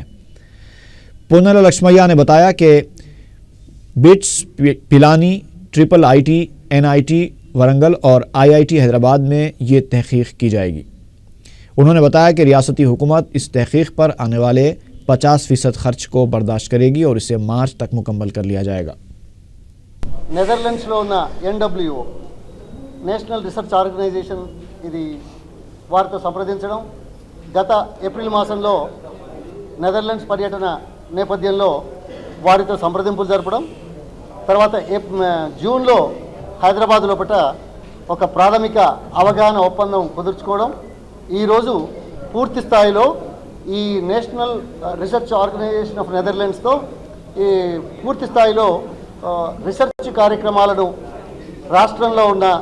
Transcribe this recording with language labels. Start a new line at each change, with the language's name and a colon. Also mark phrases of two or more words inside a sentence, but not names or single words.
Urdu: پنیلا لکشمیا نے بتایا کہ بٹس پلانی، ٹرپل آئی ٹی، این آئی ٹی ورنگل اور آئی آئی ٹی حیدرآباد میں یہ تحقیق کی جائے گی۔ انہوں نے بتایا کہ ریاستی حکومت اس تحقیق پر آنے والے 50% خرچ کو برداشت کرے گی اور اسے مارچ تک مکمل کر لیا جائے گا۔
Telugu: నెదర్లాండ్స్లో ఉన్న ఎన్డబ్ల్యూఓ నేషనల్ రీసెర్చ్ ఆర్గనైజేషన్ ఇది వారితో సంప్రదించడం, గత ఏప్రిల్ మాసంలో నెదర్లాండ్స్ పర్యటన నేపథ్యంలో వారితో సంప్రదింపులు జరపడం, తర్వాత జూన్లో హైదరాబాద్ లోపల ఒక ప్రాథమిక అవగాహన ఒప్పందం కుదుర్చుకోవడం, ఈరోజు పూర్తి స్థాయిలో ఈ నేషనల్ రీసెర్చ్ ఆర్గనైజేషన్ ఆఫ్ నెదర్లాండ్స్తో ఈ పూర్తి స్థాయిలో రీసెర్చ్ కార్యక్రమాలను రాష్ట్రంలో ఉన్న